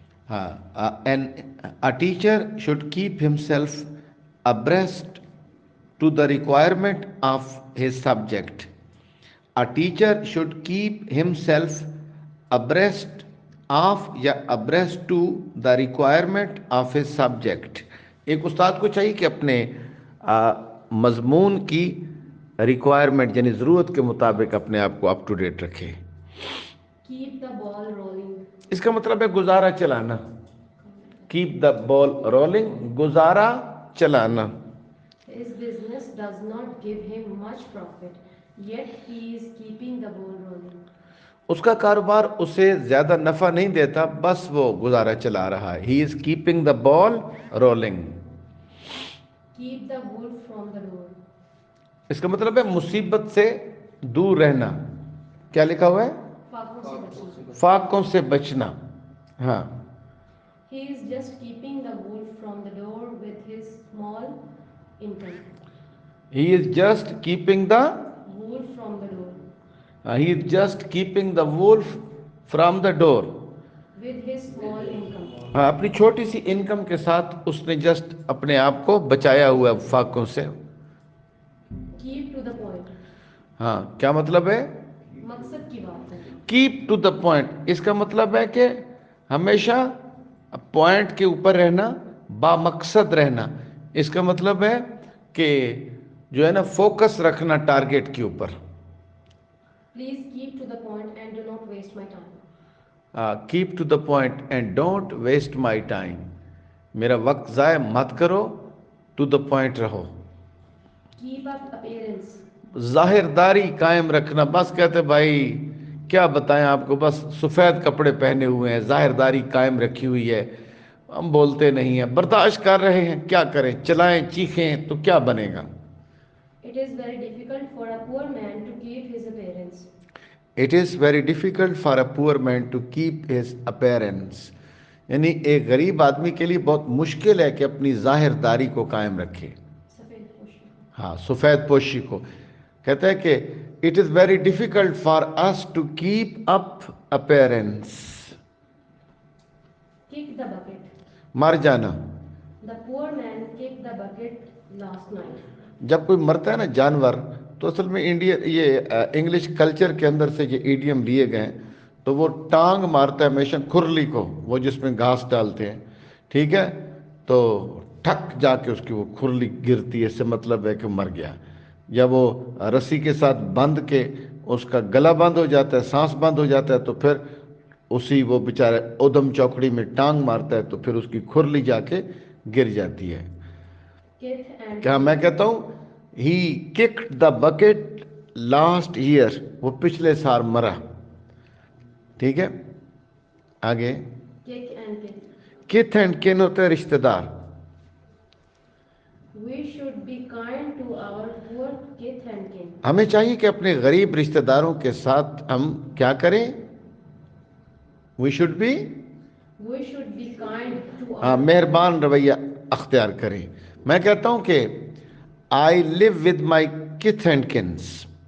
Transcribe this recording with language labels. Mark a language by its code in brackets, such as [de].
[en] ہاں، a teacher should keep himself abreast to the requirement of his subject. A teacher should keep himself abreast of یا abreast to the requirement of his subject. [ur] ایک استاد کو چاہیے کہ اپنے مضمون کی ریکوائرمنٹ یعنی ضرورت کے مطابق اپنے آپ کو اپ ٹو ڈیٹ رکھے. [en] Keep the ball rolling. [ur] اس کا مطلب ہے گزارا چلانا. [en] keep the ball rolling, [ur] گزارا چلانا. [en] His business does not give him much profit, yet he is keeping the ball rolling. [ur] اس کا کاروبار اسے زیادہ نفع نہیں دیتا، بس وہ گزارا چلا رہا ہے. [en] He is keeping the ball rolling. Keep the wolf from the door. [ur] اس کا مطلب ہے مصیبت سے دور رہنا. کیا لکھا ہوا ہے؟ فاقوں سے بچنا. فاقوں سے بچنا. ہاں. [en] He is just keeping the wolf from the door with his small income. He is just keeping the Wolf from the door he is just keeping the wolf from the door. with his small income. [ur] ہاں، اپنی چھوٹی سی income کے ساتھ اس نے just اپنے آپ کو بچایا ہوا ہے فاقوں سے. [en] Keep to the point. [ur] ہاں، کیا مطلب ہے؟ مقصد کی بات ہے. [en] keep to the point [ur] اس کا مطلب ہے کہ ہمیشہ پوائنٹ کے اوپر رہنا، با مقصد رہنا. اس کا مطلب ہے کہ جو ہے نا فوکس رکھنا ٹارگیٹ کے اوپر. [en] Please keep to the point and do not waste my time. Keep to the point and don't waste my time. [ur] میرا وقت ضائع مت کرو، [en] to the point [ur] رہو. [en] Keep up appearance. [ur] ظاہر داری قائم رکھنا. بس کہتے بھائی کیا بتائیں آپ کو، بس سفید کپڑے پہنے ہوئے ہیں، ظاہر داری قائم رکھی ہوئی ہے، ہم بولتے نہیں ہیں، برداشت کر رہے ہیں، کیا کریں، چلائیں چیخیں تو کیا بنے گا. [en] It is very difficult for a poor man to keep his appearance. It is very difficult for a poor man to keep his appearance. [ur] یعنی ایک غریب آدمی کے لیے بہت مشکل ہے کہ اپنی ظاہر داری کو قائم رکھے. سفید پوشی. ہاں، سفید پوشی کو کہتا ہے کہ [en] It is very difficult for us to keep up appearance. Kick the bucket. [ur] مر جانا. [en] The poor man kicked the bucket last night. [ur] جب کوئی مرتا ہے نا جانور، تو اصل میں انڈیا یہ انگلش کلچر کے اندر سے یہ ایڈیم لیے گئے ہیں. تو وہ ٹانگ مارتا ہے ہمیشہ کھرلی کو، وہ جس میں گھاس ڈالتے ہیں، ٹھیک ہے، تو ٹھک جا کے اس کی وہ کھرلی گرتی ہے، اس سے مطلب ہے کہ مر گیا. یا وہ رسی کے ساتھ بندھ کے اس کا گلا بند ہو جاتا ہے، سانس بند ہو جاتا ہے، تو پھر اسی وہ بیچارہ ادم چوکڑی میں ٹانگ مارتا ہے تو پھر اس کی کھرلی جا کے گر جاتی ہے. [en] Kith and [ur] کیا میں کہتا ہوں [en] he kicked the bucket last year, [ur] وہ پچھلے سال مرا. ٹھیک ہے، آگے. [en] kick and kith. [ur] کتھ اینڈ کن ہوتا ہے رشتہ دار. [en] We should be kind to our poor kith and kin. [ur] ہمیں چاہیے کہ اپنے غریب رشتہ داروں کے ساتھ ہم کیا کریں؟ [en] we should be We should be kind to [ur] ہاں، [en] our [ur] مہربان رویہ اختیار کریں. میں کہتا ہوں کہ [en] I live with my kith and kins.